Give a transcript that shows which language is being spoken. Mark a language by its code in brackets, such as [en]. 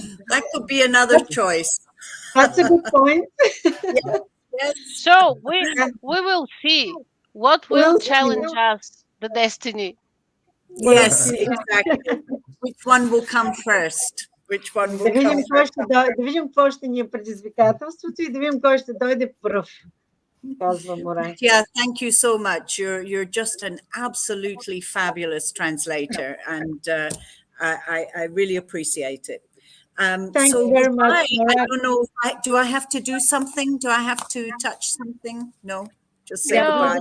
[en] That could be another choice. That's a good point. Yes. So we will see what will challenge us, the destiny. Yes, exactly. Which one will come first? Which one will come first? [bg] Да видим какво ще ни е предизвикателството и да видим кой ще дойде пръв. [en] Yeah, thank you so much. You're just an absolutely fabulous translator, and I really appreciate it. Thank you very much. I don't know. Do I have to do something? Do I have to touch something? No, just say goodbye.